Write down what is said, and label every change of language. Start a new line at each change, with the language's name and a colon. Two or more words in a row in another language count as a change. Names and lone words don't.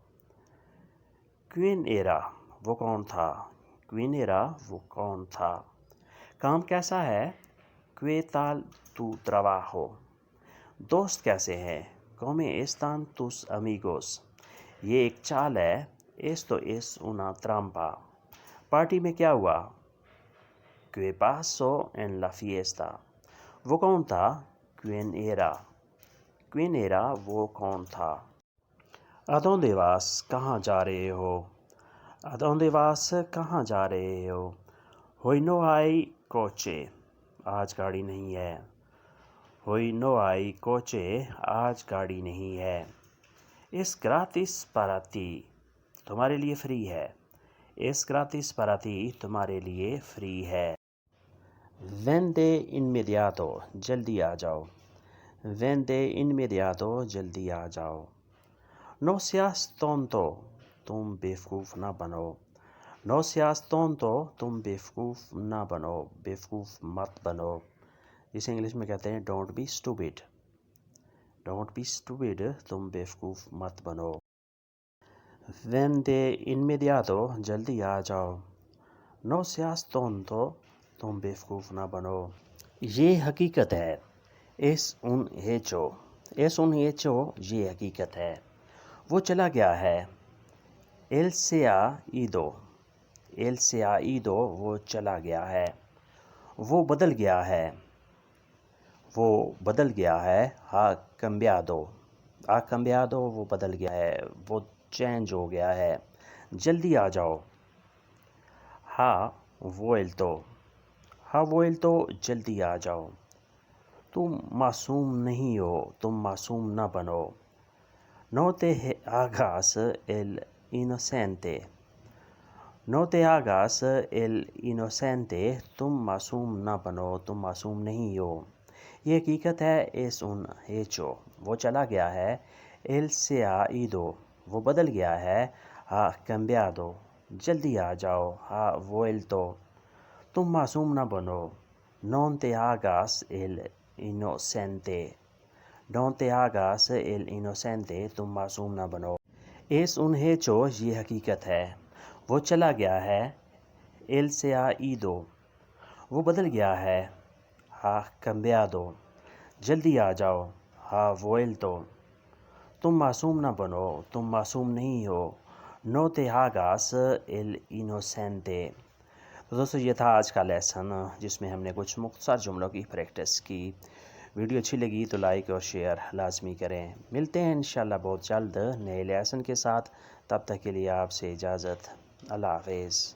Spanish: Quién era,
Urdu: وہ کون تھا؟
Spanish: Quién era,
Urdu: وہ کون تھا؟ کام کیسا ہے؟
Spanish: Qué tal tu trabajo,
Urdu: دوست کیسے ہیں؟
Spanish: Cómo están tus amigos,
Urdu: یہ ایک چال ہے،
Spanish: Esto es una trampa,
Urdu: پارٹی میں کیا ہوا؟
Spanish: ¿Qué pasó en la fiesta?
Urdu: وہ کون تھا؟
Spanish: ¿Quién era? ¿Quién era
Urdu: وہ کون تھا؟
Spanish: ¿A dónde vas?
Urdu: کہاں جا رہے ہو؟
Spanish: ¿A dónde vas?
Urdu: کہاں جا رہے ہو؟
Spanish: Hoy no hay coche.
Urdu: آج گاڑی نہیں ہے.
Spanish: Hoy no hay coche.
Urdu: آج گاڑی نہیں ہے.
Spanish: Es gratis para ti.
Urdu: تمہارے لیے فری ہے.
Spanish: Es gratis para ti.
Urdu: تمہارے لیے فری ہے.
Spanish: Ven de inmediato.
Urdu: جلدی آ جاؤ.
Spanish: Ven de inmediato.
Urdu: جلدی آ جاؤ.
Spanish: No seas tonto.
Urdu: تم بیوقوف نہ بنو.
Spanish: No seas tonto.
Urdu: تم بیوقوف نہ بنو. بیوقوف مت بنو. اسے انگلش میں کہتے ہیں
English: Don't be stupid. Don't be stupid.
Urdu: تم بیوقوف مت بنو.
Spanish: Ven de inmediato.
Urdu: جلدی آ جاؤ.
Spanish: No seas tonto.
Urdu: تم بیوقوف نہ بنو. یہ حقیقت ہے.
Spanish: Es un hecho. Es un hecho.
Urdu: یہ حقیقت ہے. وہ چلا گیا ہے.
Spanish: Él se ha ido. Él se ha ido.
Urdu: وہ چلا گیا ہے. وہ بدل گیا ہے. وہ بدل گیا ہے.
Spanish: Ha cambiado. Ha cambiado.
Urdu: وہ بدل گیا ہے. وہ چینج ہو گیا ہے. جلدی آ جاؤ.
Spanish: Ha vuelto. Ha vuelto.
Urdu: جلدی آ جاؤ. تم معصوم نہیں ہو. تم معصوم نہ بنو.
Spanish: No te hagas el inocente. No te hagas el inocente.
Urdu: تم معصوم نہ بنو. تم معصوم نہیں ہو. یہ حقیقت ہے.
Spanish: Es un hecho.
Urdu: وہ چلا گیا ہے.
Spanish: Él se ha ido.
Urdu: وہ بدل گیا ہے.
Spanish: Ha cambiado.
Urdu: جلدی آ جاؤ.
Spanish: Ha vuelto.
Urdu: تم معصوم نہ بنو.
Spanish: No te hagas el inocente. No te hagas el inocente.
Urdu: تم معصوم نہ بنو.
Spanish: Es un hecho.
Urdu: یہ حقیقت ہے. وہ چلا گیا ہے.
Spanish: Él se ha ido.
Urdu: وہ بدل گیا ہے.
Spanish: Ha cambiado.
Urdu: جلدی آ جاؤ.
Spanish: Ha vuelto.
Urdu: تم معصوم نہ بنو. تم معصوم نہیں ہو.
Spanish: No te hagas el inocente.
Urdu: تو دوستو یہ تھا آج کا لیسن جس میں ہم نے کچھ مختصر جملوں کی پریکٹس کی. ویڈیو اچھی لگی تو لائک اور شیئر لازمی کریں. ملتے ہیں انشاءاللہ بہت جلد نئے لیسن کے ساتھ. تب تک کے لیے آپ سے اجازت. اللہ حافظ.